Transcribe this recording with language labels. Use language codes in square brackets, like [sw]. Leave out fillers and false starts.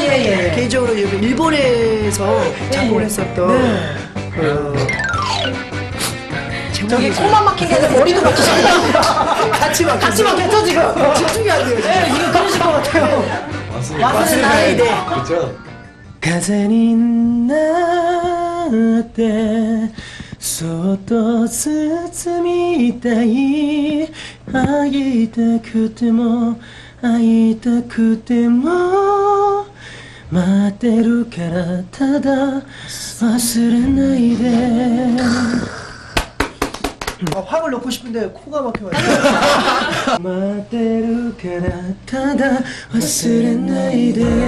[ko] 예. 개인적으로 일본에서 작곡을 했었던 저기 코만 막힌 게 아니라 머리도 막히시다. 같이 막혔죠 지금. 집중이 안 돼요. 네, 이거 그러실 것 같아요. 아스레나이드. 그렇죠. [ja] 風になってそっと包みたい会いたくても会いたくても待ってるからただ忘れないで [ko] 화음을 넣고 싶은데 코가 막혀가지고 [ja] 待ってるからただ忘れないで